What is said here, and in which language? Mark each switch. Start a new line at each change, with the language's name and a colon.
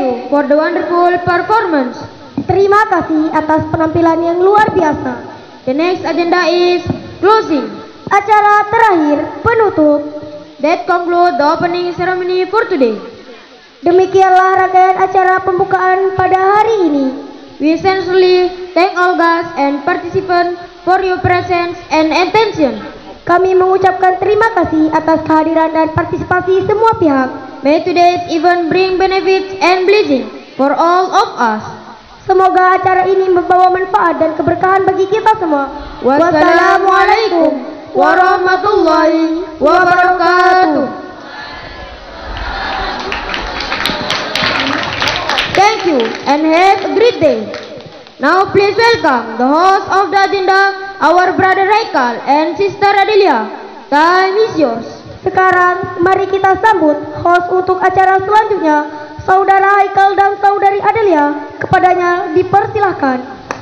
English: wonderful performance.
Indonesian: Terima kasih atas penampilan yang luar biasa.
English: The next agenda is closing.
Indonesian: Acara terakhir, penutup.
English: That concludes the opening ceremony for today.
Indonesian: Demikianlah rangkaian acara pembukaan pada hari ini.
English: We sincerely thank all guests and participants for your presence and attention.
Indonesian: Kami mengucapkan terima kasih atas kehadiran dan partisipasi semua pihak.
English: May today's event bring benefits and blessing for all of us.
Indonesian: Semoga acara ini membawa manfaat dan keberkahan bagi kita semua.
Arabic: Wassalamualaikum warahmatullahi wabarakatuh.
English: Thank you and have a great day. Now please welcome the host of the agenda, our brother Raikal and sister Adelia. Time is yours.
Indonesian: Sekarang mari kita sambut host untuk acara selanjutnya, Saudara Haikal dan Saudari Adelia. Kepadanya dipersilahkan.